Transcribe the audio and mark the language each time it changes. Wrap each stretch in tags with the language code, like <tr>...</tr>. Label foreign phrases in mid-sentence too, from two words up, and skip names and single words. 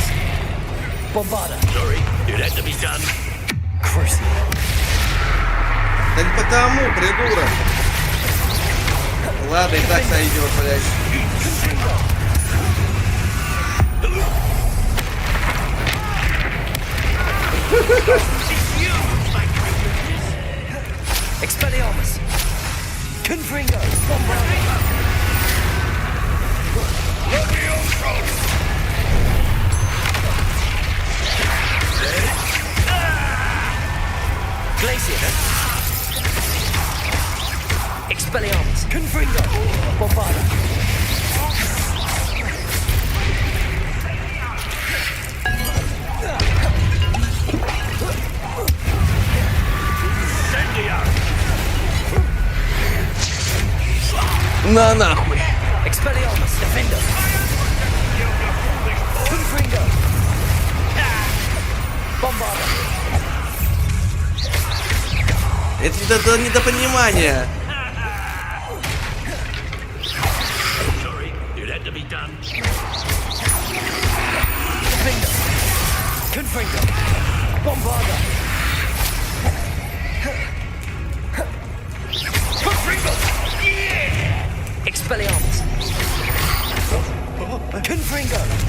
<en>Bombarder. Sorry, it had to be done. Crucial.</en> <ru>Да не потому, придурок. Ладно, и так сойдет, блядь. Expelliarmus. Confringo. Bombarder. Glacier. Expelliarmus. Confringo. Bombarder. На нахуй. Expelliarmus. Defender. Confringo. Bombarder. Это недопонимание.</ru> <en>Sorry, it had to be done. Defender. Confringo. Bombarder. Confringo. Expelliarmus. Confringo.</en>